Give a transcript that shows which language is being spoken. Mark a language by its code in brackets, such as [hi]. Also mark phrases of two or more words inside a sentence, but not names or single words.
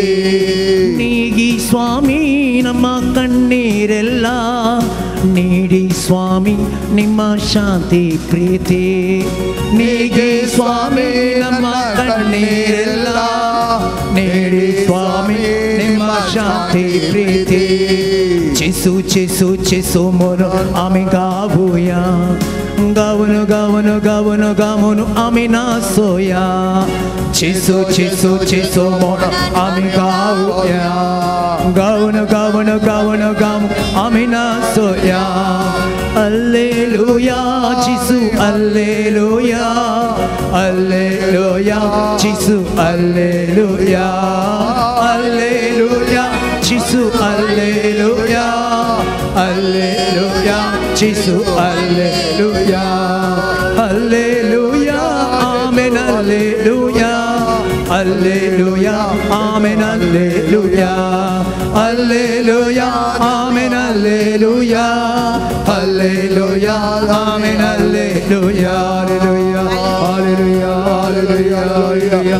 [kn] ನೀಗಿ ಸ್ವಾಮಿ ನಮ್ಮ ಕಣ್ಣೀರೆಲ್ಲ, ನೀಡಿ ಸ್ವಾಮಿ ನಿಮ್ಮ ಶಾಂತಿ ಪ್ರೀತಿ. ನೀಗಿ ಸ್ವಾಮಿ ನಮ್ಮ ಕಣ್ಣೀರೆಲ್ಲ, ನೀಡಿ ಸ್ವಾಮಿ ನಿಮ್ಮ ಶಾಂತಿ ಪ್ರೀತಿ. [kok] Jesu Jesu Jesu mono ami gavuya, gavunu gavunu gavunu gavunu ami nasoya. Jesu Jesu Jesu mono ami gavuya, gavunu gavunu gavunu gavunu ami nasoya. Alleluia Jesu alleluia alleluia Jesu alleluia alleluia Jesu alleluia alleluia Jesu alleluia alleluia amen alleluia alleluia amen alleluia alleluia amen alleluia alleluia amen alleluia alleluia alleluia alleluia alleluia